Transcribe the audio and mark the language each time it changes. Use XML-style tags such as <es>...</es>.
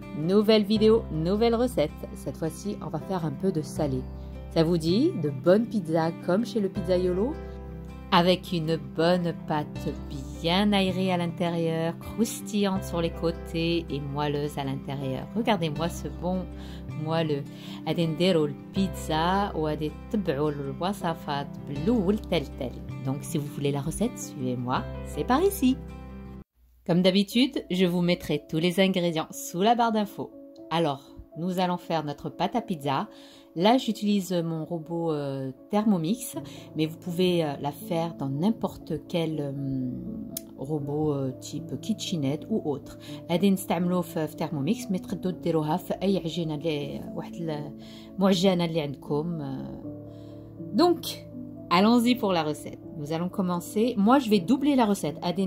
<fr>Nouvelle vidéo, nouvelle recette. Cette fois-ci, on va faire un peu de salé. Ça vous dit de bonnes pizzas comme chez le pizzaiolo, avec une bonne pâte bien aérée à l'intérieur, croustillante sur les côtés et moelleuse à l'intérieur. Regardez-moi ce bon moelleux.</fr> <ar>غادي نديرو البيتزا وغادي تتبعوا الوصفات بالأول تل.</ar> <fr>Donc si vous voulez la recette, suivez-moi, c'est par ici. Comme d'habitude, je vous mettrai tous les ingrédients sous la barre d'infos. Alors, nous allons faire notre pâte à pizza. Là, j'utilise mon robot Thermomix, mais vous pouvez la faire dans n'importe quel robot type KitchenAid ou autre.</fr> <ar>غادي نستعملوه في Thermomix, mais تقدروا ديروها في أي عجينة اللي واحد المعجنة اللي عندكم.</ar> <fr>Donc, allons-y pour la recette. Nous allons commencer. Moi, je vais doubler la recette.</fr>